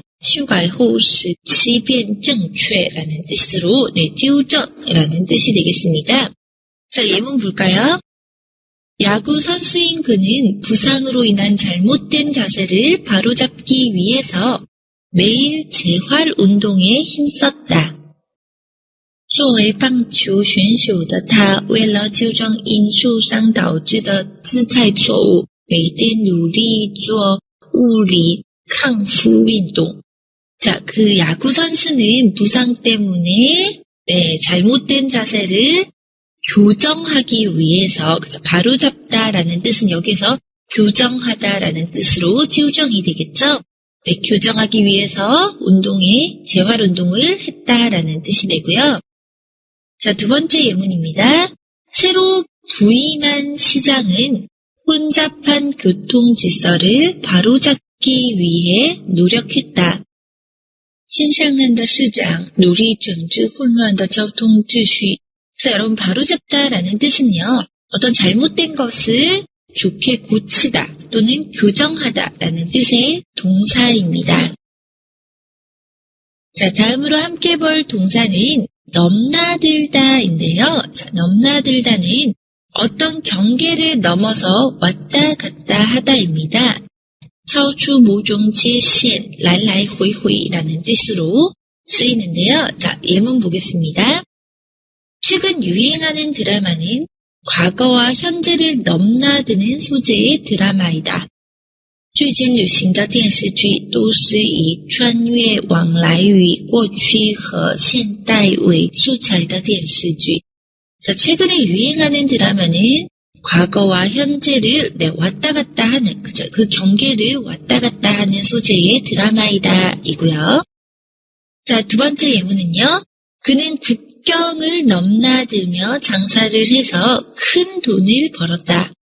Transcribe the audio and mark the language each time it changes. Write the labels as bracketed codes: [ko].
[zh] 修改后使其变正确 [ko] 라는 뜻으로 纠正라는 뜻이 되겠습니다. 자, 예문 볼까요? 야구 선수인 그는 부상으로 인한 잘못된 자세를 바로잡기 위해서 매일 재활 운동에 힘썼다. [zh] 作为棒球选手的他，为了纠正因受伤导致的姿态错误，每天努力做物理康复运动. [ko] 자, 그 야구 선수는 부상 때문에 잘못된 자세를 교정하기 위해서 바로잡다라는 뜻은 여기서 교정하다라는 뜻으로 纠正이 되겠죠. 네, 교정하기 위해서 재활운동을 했다라는 뜻이 되고요. 자, 두 번째 예문입니다. 새로 부임한 시장은 혼잡한 교통질서를 바로잡기 위해 노력했다. [zh] 新上任的市长努力整治混乱的交通秩序. [ko] 자, 여러분 바로잡다라는 뜻은요. 어떤 잘못된 것을 좋게 고치다 또는 교정하다라는 뜻의 동사입니다. 자, 다음으로 함께 볼 동사는 넘나들다인데요. 자, 넘나들다는 어떤 경계를 넘어서 왔다 갔다 하다입니다. [zh] 超出某种界限来来回回 [ko] 라는 뜻으로 쓰이는데요. 자, 예문 보겠습니다. 최근 유행하는 드라마는 과거와 현재를 넘나드는 소재의 드라마이다. [zh] 最近流行的电视剧都是以穿越往来于过去和现代为素材的电视剧. [ko] 자, 최근에 유행하는 드라마는 과거와 현재를 왔다 갔다 하는, 그 경계를 왔다 갔다 하는 소재의 드라마이다 이고요. 자, 두 번째 예문은요. 그는 국경을 넘나들며 장사를 해서 큰 돈을 벌었다.